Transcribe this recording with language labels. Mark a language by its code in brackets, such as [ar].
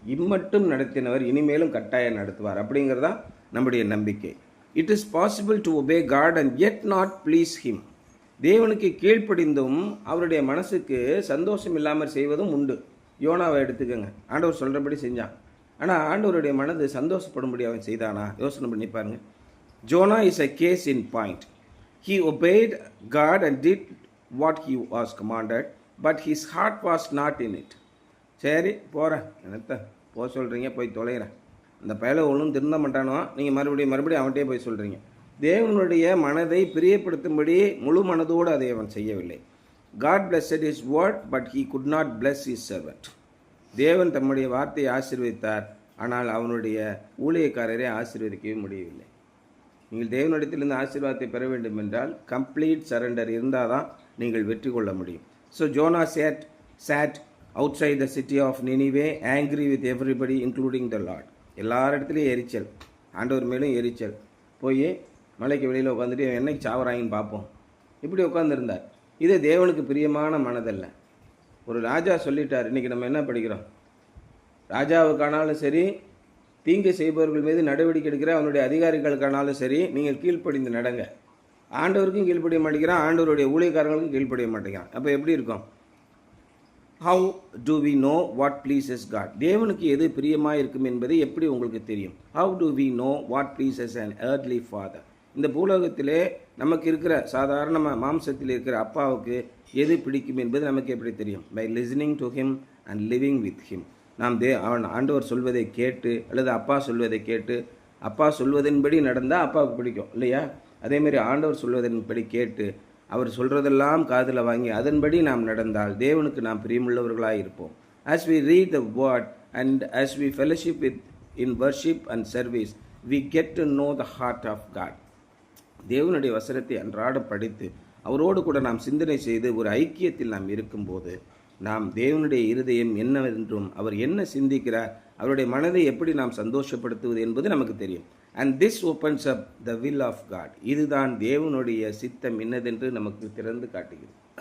[ta] இம்மட்டும் நடத்தினவர் இனிமேலும் கட்டாயம் நடத்துவார் அப்படிங்கிறதான் நம்முடைய நம்பிக்கை. [en] It is possible to obey God and yet not please him. [ta] தேவனுக்கு கீழ்ப்படிந்தும் அவருடைய மனசுக்கு சந்தோஷம் இல்லாமல் செய்வதும் உண்டு. யோனாவை எடுத்துக்கோங்க, ஆண்டவர் சொல்கிறபடி செஞ்சான், ஆனால் ஆண்டவருடைய மனது சந்தோஷப்படும்படி அவன் செய்தானா? யோசனை பண்ணி பாருங்க. [en] Jonah is a case in point. He obeyed God and did what he was commanded, but his heart was not in it. [ta] சரி போகிறேன், என்னத்த போக சொல்கிறீங்க, போய் தொலைகிறேன், அந்த பயலை ஒன்றும் திருந்த மாட்டானோ, நீங்கள் மறுபடியும் அவன்கிட்டே போய் சொல்கிறீங்க. தேவனுடைய மனதை பிரியப்படுத்தும்படி முழு மனதோடு அதை அவன் செய்யவில்லை. [en] God blessed his word, but he could not bless his servant. [ta] தேவன் தம்முடைய வார்த்தையை ஆசீர்வதித்தார், ஆனால் அவனுடைய ஊழியக்காரரை ஆசீர்வதிக்கவே முடியவில்லை. நீங்கள் தேவனிடத்திலிருந்து ஆசீர்வாதத்தை பெற வேண்டும் என்றால் [en] complete surrender [ta] இருந்தால் தான் நீங்கள் வெற்றி கொள்ள முடியும். [en] So Jonah sat outside the city of Nineveh angry with everybody including the Lord. [ta] எல்லார் இடத்துலையும் எரிச்சல், ஆண்டவர் மேலும் எரிச்சல். போய் மலைக்கு வெளியில் உட்காந்துட்டு என்னைக்கு சாவராயின்னு பார்ப்போம், இப்படி உட்காந்துருந்தார். இது தேவனுக்கு பிரியமான மனதல்ல. ஒரு ராஜா சொல்லிட்டார். இன்றைக்கி நம்ம என்ன படிக்கிறோம்? ராஜாவுக்கானாலும் சரி, தீங்கு செய்பவர்கள் மீது நடவடிக்கை எடுக்கிற அவனுடைய அதிகாரிகளுக்கானாலும் சரி, நீங்கள் கீழ்ப்படிந்து நடங்க. ஆண்டவருக்கும் கீழ்ப்படிய மாட்டேங்கிறான், ஆண்டவருடைய ஊழியக்காரங்களுக்கும் கீழ்ப்படிய மாட்டேங்கிறான். அப்போ எப்படி இருக்கும்? [en] How to we know what pleases God? [ta] தேவனுக்கு எது பிரியமாக இருக்கும் என்பது எப்படி உங்களுக்கு தெரியும்? [en] How to we know what pleases an earthly father? [ta] இந்த பூலோகத்திலே நமக்கு இருக்கிற சாதாரண மாம்சத்தில் இருக்கிற அப்பாவுக்கு எது பிடிக்கும் என்பது நமக்கு எப்படி தெரியும்? [en] By listening to him and living with him. [ta] நாம் அவன் ஆண்டவர் சொல்வதை கேட்டு அல்லது அப்பா சொல்வதை கேட்டு அப்பா சொல்வதன்படி நடந்தால் அப்பாவுக்கு பிடிக்கும் இல்லையா? அதேமாரி ஆண்டவர் சொல்வதன்படி கேட்டு அவர் சொல்கிறதெல்லாம் காதில் வாங்கி அதன்படி நாம் நடந்தால் தேவனுக்கு நாம் பிரியமுள்ளவர்களாக இருப்போம். [en] As we read the word and as we fellowship with in worship and service, we get to know the heart of God. [ta] தேவனுடைய வசனத்தை அன்றாடம் படித்து அவரோடு கூட நாம் சிந்தனை செய்து ஒரு ஐக்கியத்தில் நாம் இருக்கும்போது நாம் தேவனுடைய இருதயம் என்னவென்றும் அவர் என்ன சிந்திக்கிறார், அவருடைய மனதை எப்படி நாம் சந்தோஷப்படுத்துவது என்பது நமக்கு தெரியும். [en] And this opens up the will of God. [ta] இதுதான் தேவனுடைய சித்தம் என்னதென்று நமக்கு திறந்து காட்டுகிறது.